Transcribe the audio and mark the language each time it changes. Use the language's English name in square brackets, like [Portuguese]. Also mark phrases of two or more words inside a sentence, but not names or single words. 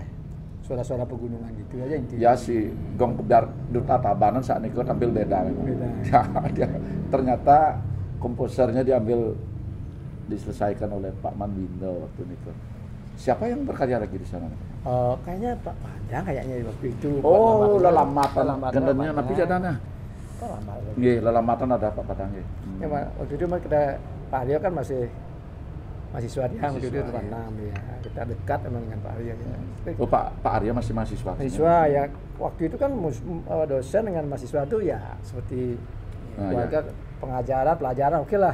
[Indonesian] Suara-suara pegunungan gitu aja intinya. Ya si Gong Pedar Duta Tabanan saat itu tampil beda memang. Beda. Ya, ternyata komposernya diselesaikan oleh Pak Manwindo waktu itu. Siapa yang berkarya lagi di sana? Kayaknya Pak Padang kayaknya waktu itu. Oh, Lelamatan. Lelamatan. Gendanya tapi jadana. Lelamatan. Nggih, Lelamatan ada Pak Padang nggih. Ya, waktu itu kita Pak Aryo kan masih mahasiswa dia waktu itu tempat 6 ya. Kita dekat memang dengan Pak Aryo. Ya. Oh, Pak Arya masih mahasiswa. Mahasiswa ya waktu itu kan dosen dengan mahasiswa itu ya seperti keluarga pengajaran, pelajaran oke lah.